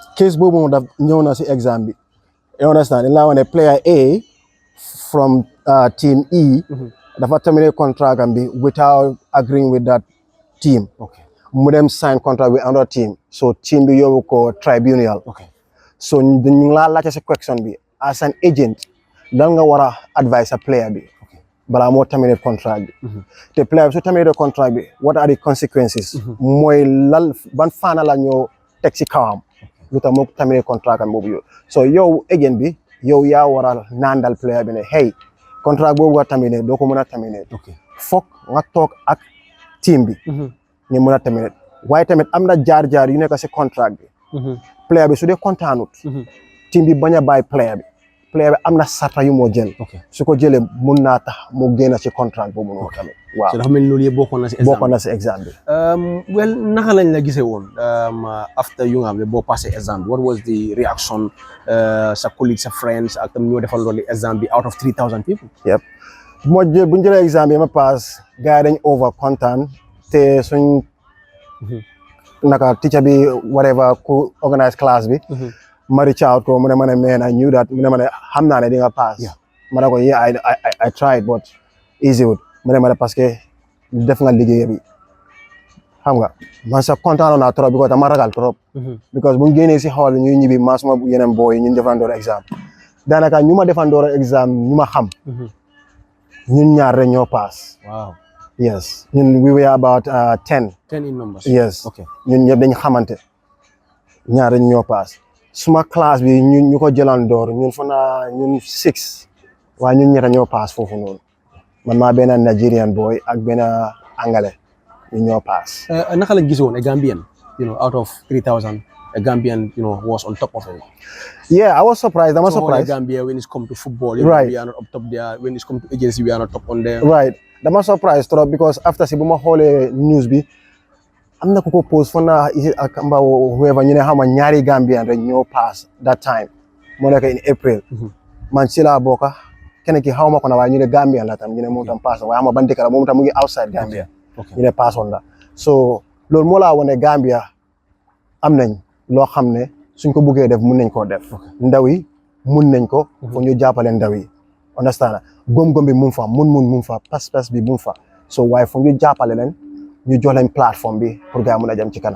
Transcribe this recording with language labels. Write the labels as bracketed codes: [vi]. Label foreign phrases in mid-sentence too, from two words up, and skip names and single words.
[wo] case boobu moom daf ñëw na si exam bi [en] you understand [wo] dañ laa wax ne [en] player A from team E [wo] dafa terminer contract am bi [en] without agreeing with that team [wo] mu dem [en] sign contract with another team [wo] so team bi yóbbu ko tribunal so ñu ngi laa laajte si question bi [en] as an agent [wo] lan nga war a [en] advise a player [wo] bi balaa moo [en] terminate contract [wo] bi te player bi su [en] terminate contract [wo] bi [en] what are the consequences [wo] mooy lal ban faana la ñoo teg si kawam lu tax moo terminate contract am boobu so yow agent bi yow yaa war a naandal player bi ne hey contract boobu nga terminate doo ko mën a terminate foog nga toog ak team bi ñu mën a terminate waaye tamit am na jaar yu nekk si contract bi player bi su dee kontaanut team bi bañ a bàyyi player bi am na sarta yu moo jël su ko jëlee mun naa tax mu génn ci contract boobu noonu tamit waaw dafa mel ni loolu yëpp bokkoon na si exam bi well naka lañ la gisee woon after yu nga xam ne boo passé exam bi [en] what was the reaction [wo] sa colleagues sa friends ak tam ñoo defal loolu exam bi [en] out of 3,000 people [wo] yep bu ñu jëlee exam bi ma pass gars yi dañ over kontaan te suñ naka teacher bi whatever ku organize class bi ma reach out ko mu ne ma ne man [en] I knew that [wo] mu ne ma ne xam naa ne di nga pass ma ne ko [en] yeah I tried but easy [wo] wut mu ne ma ne [fr] parce que [wo] def nga liggéey bi xam nga man sax kontaan naa trop because dama ragal trop because bu ñu génnee si xool ñuy ñibbi ma suma yeneen boy ñu defandoor exam daanaka ñu ma defandoor exam ñu ma xam ñun ñaar rek ñoo pass. [en] Wow. Yes. We were about 10. 10 in numbers. Yes. Okay. [wo] ñun ñëpp dañ xamante ñaar rek ñoo pass. Suma classe bi ñu ko jëlandoor ñun fa naa ñun 6 waaye ñun ñetta ñoo pass foofu noonu man maa benn Nigerian boy ak benn Angale ñu ñoo pass. Naka la gisoon a Gambian, [en] out of 3,000, a Gambian, was on top of it. Yeah, I was surprised. I'm surprised. Gambia, when it comes to football, right. We are not up top there. When it comes to agency, we are not top on there. Right. I'm surprised because after [wo] si buma xoolee news bi am na ku ko post fo na akamba whoever ñu ne xama ñaari Gambian rek ñoo pass [en] that time [wo] moo nekk [en] in April. [wo] Man Sillah bokka kenn ki xawma ko na waaye ñu ne Gambian la tam ñu ne moom tam pass waaye xama ban dëkk la moom tam mu ngi outside Gambia. ñu ne pass on la so loolu moo laa wone Gambia am nañ loo xam ne suñ ko buggee def mun nañ koo def ndaw yi mun nañ ko fo ñu jàppale ndaw yi understand gom-gom bi mun fa mun fa pas-pas bi mun fa so waaye fo ñu jàppale leen ñu jox leen plateforme bi pour gars mun a jëm ci kanam.